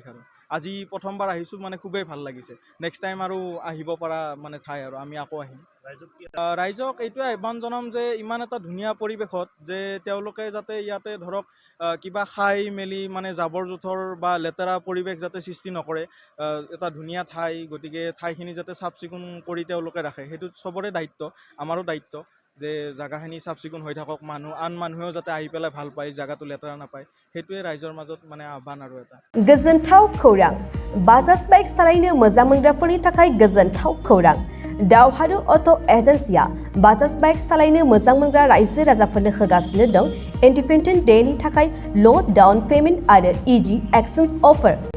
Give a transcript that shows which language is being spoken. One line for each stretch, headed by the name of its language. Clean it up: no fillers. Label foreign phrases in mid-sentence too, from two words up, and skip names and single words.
Assamese: আৰু আজি প্ৰথমবাৰ আহিছোঁ মানে খুবেই ভাল লাগিছে
English: next time
Assamese: আৰু আহিব পৰা মানে ঠাই আৰু আমি আকৌ আহিম ৰাইজক এইটোৱে আহ্বান জনাম যে ইমান এটা ধুনীয়া পৰিৱেশত যে তেওঁলোকে যাতে ইয়াতে ধৰক কিবা খাই মেলি মানে জাবৰ জোথৰ বা লেতেৰা পৰিৱেশ যাতে সৃষ্টি নকৰে এটা ধুনীয়া ঠাই গতিকে ঠাইখিনি যাতে চাফ চিকুণ কৰি তেওঁলোকে ৰাখে সেইটো চবৰে দায়িত্ব আমাৰো দায়িত্ব যে জায়গাখিনি চাফ চিকুণ হৈ থাকক আন মানুহেও যাতে আহি পেলাই ভাল পায় জায়গাটো লেতেৰা নাপায় সেইটোৱে ৰাইজৰ মাজত মানে আহ্বান আৰু এটা
Bodo: गोजोनथाव खौरां बाजाज बाइक सालायनो मोजां मोनग्राफोरनि थाखाय गोजोनथाव खौरां दावहारु अट' एजेन्सिया बाजाज बाइक सालायनो मोजां मोनग्रा रायजो राजाफोरनो होगासिनो दं इन्डिपेन्डेन्ट डेनि थाखाय
English: low down payment
Bodo: आरो
English: easy exchange offer